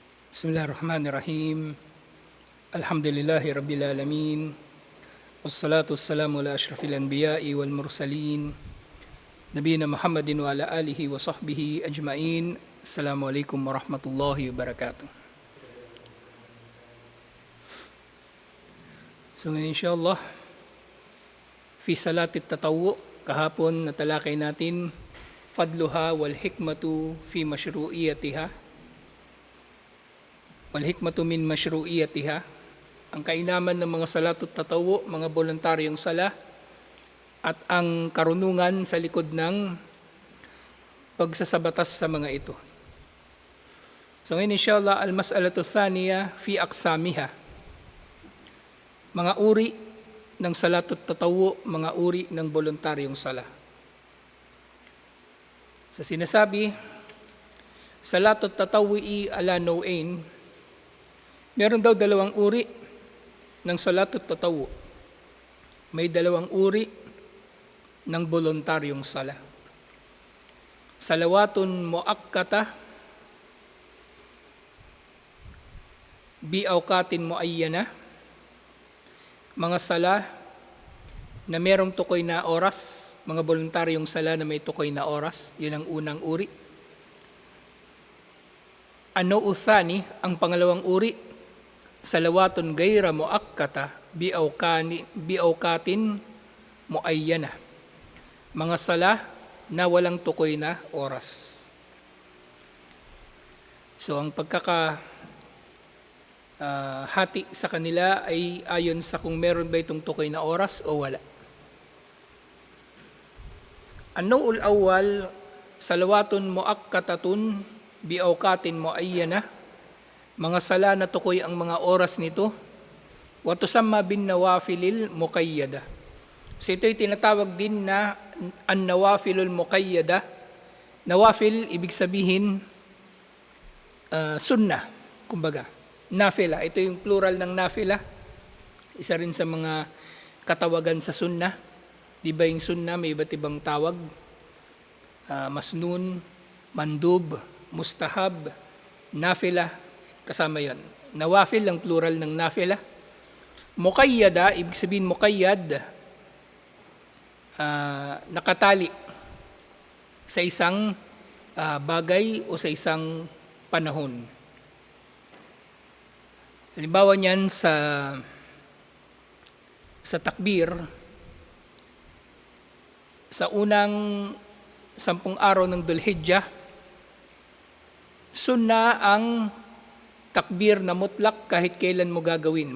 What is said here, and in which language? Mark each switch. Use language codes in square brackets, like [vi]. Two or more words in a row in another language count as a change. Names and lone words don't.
[ar] بسم الله الرحمن الرحيم. الحمد لله رب العالمين. والصلاة والسلام على أشرف الأنبياء والمرسلين. نبينا محمد وعلى آله وصحبه أجمعين. السلام عليكم ورحمة الله وبركاته. [tl] So ngayon insyaAllah, [ar] في صلاة التطوع, [tl] kahapon natalakay natin [ar] فضلها والحكمة في مشروعيتها. والحكمة من مشروعيتها, [tl] ang kainaman ng mga [ar] صلاة التطوع, [tl] mga voluntaryong sala, at ang karunungan sa likod ng pagsasabatas sa mga ito. So ngayon insyaAllah, [ar] المسألة الثانية في أقسامها, [tl] mga uri ng [ar] صلاة التطوع, [tl] mga uri ng voluntaryong sala. Sa sinasabi, [ar] صلاة التطوع على نوعين, [tl] meron daw dalawang uri ng [ar] صلاة التطوع. [tl] May dalawang uri ng voluntaryong sala. [ar] صلوات مؤقتة بأوقات معينة, [tl] mga sala na merong tukoy na oras, mga voluntaryong sala na may tukoy na oras, yun ang unang uri. Ano uthani, ang pangalawang uri, [ar] صلوات غير مؤقتة بأوقات معينة, [tl] mga sala na walang tukoy na oras. So ang hati sa kanila ay ayon sa kung meron ba itong tukoy na oras o wala. [ar] النوع الأول صلوات مؤقتة بأوقات معينة, [tl] mga sala na tukoy ang mga oras nito. [ar] وتسمى بالنوافل المقيدة. [tl] So ito'y tinatawag din na [ar] النوافل المقيدة. [tl] Nawafil, ibig sabihin sunnah, kumbaga. Nafila, ito yung plural ng nafila. Isa rin sa mga katawagan sa sunnah. Di ba yung sunnah may iba't ibang tawag? [ar] مسنون مندوب مستحب نافلة, [tl] kasama yon. Nawafil ang plural ng nafila. Muqayyada, ibig sabihin muqayyad, nakatali sa isang bagay o sa isang panahon. Halimbawa niyan sa takbir, sa unang 10 araw ng Dhul-Hijjah, sunna ang takbir na mutlak kahit kailan mo gagawin.